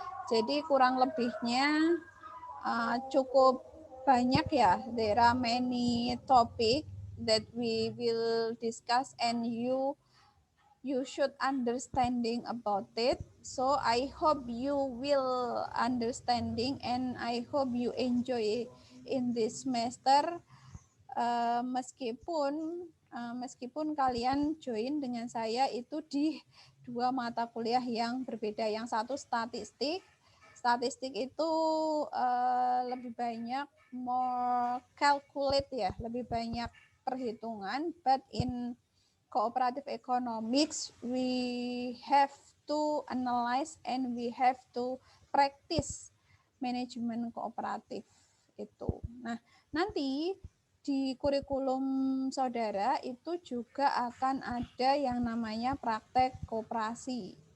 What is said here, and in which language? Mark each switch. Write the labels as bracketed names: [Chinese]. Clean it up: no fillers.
[Indonesian] Jadi kurang lebihnya cukup banyak ya. [English] There are many topic that we will discuss and you should understanding about it. So I hope you will understanding and I hope you enjoy in this semester. [Indonesian] Meskipun kalian join dengan saya itu di 2 mata kuliah yang berbeda. Yang satu statistik. Statistik itu lebih banyak [English] more calculate [Indonesian] ya, lebih banyak perhitungan. [English] But in cooperative economics, we have to analyze and we have to practice [Indonesian] manajemen kooperatif itu. Nah, nanti di kurikulum saudara itu juga akan ada yang namanya praktek koperasi.